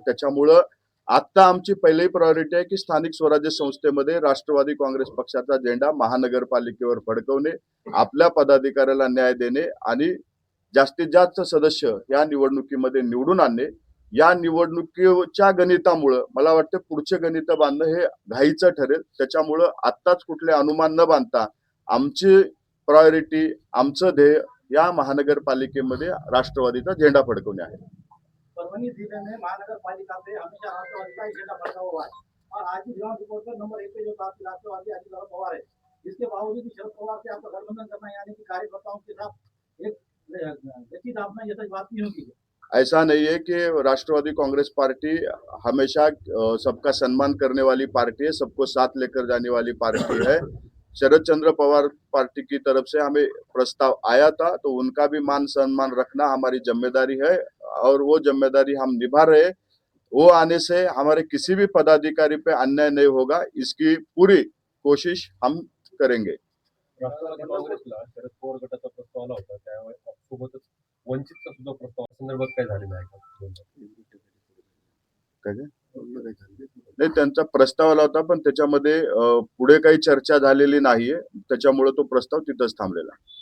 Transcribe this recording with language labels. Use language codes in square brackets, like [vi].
[mr] त्याच्यामुळं आता आमची पहिली प्रायोरिटी आहे की स्थानिक स्वराज्य संस्थेमध्ये राष्ट्रवादी काँग्रेस पक्षाचा झेंडा महानगरपालिकेवर फडकवणे, आपल्या पदाधिकाऱ्याला न्याय देणे आणि जास्तीत जास्त सदस्य या निवडणुकीमध्ये निवडून आणणे. या निवडणुकीच्या गणितामुळं मला वाटतं पुढचे गणित बांधणं हे घाईचं ठरेल. त्याच्यामुळं आत्ताच कुठले अनुमान न बांधता आमची प्रायोरिटी, आमचं ध्येय या महानगरपालिकेमध्ये राष्ट्रवादीचा झेंडा फडकवणे आहे. [hi] परभनी जिले में महानगर पालिका से हमेशा राष्ट्रवादी का ही झंडा फड़का हुआ है और आज भी ग्राउंड रिपोर्ट पर नंबर 1 पे जो पार्टी राष्ट्रवादी अजित पवार है, इसके बावजूद भी शरद पवार से आपका गठबंधन करना यानी कि कार्यकर्ताओं के साथ एक गति दापना जैसा बात नहीं होती है। ऐसा नहीं है कि राष्ट्रवादी कांग्रेस पार्टी हमेशा सबका सम्मान करने वाली पार्टी है, सबको साथ लेकर जाने वाली पार्टी है। शरद चंद्र पवार पार्टी की तरफ से हमें प्रस्ताव आया था, तो उनका भी मान सम्मान रखना हमारी जिम्मेदारी है और वो जिम्मेदारी हम निभा रहे। वो आने से हमारे किसी भी पदाधिकारी पे अन्याय नहीं होगा, इसकी पूरी कोशिश हम करेंगे. [mr] राष्ट्रवादी काँग्रेसला शरद पवार गटाचा प्रस्ताव आला होता, त्यावेळेस सोबतच वंचितचा सुद्धा प्रस्ताव संदर्भात काय झालेला आहे का? नाही, त्यांचा प्रस्ताव आला होता, पण त्याच्यामध्ये पुढे काही चर्चा झालेली नाहीये, त्याच्यामुळे तो प्रस्ताव तिथंच थांबलेला.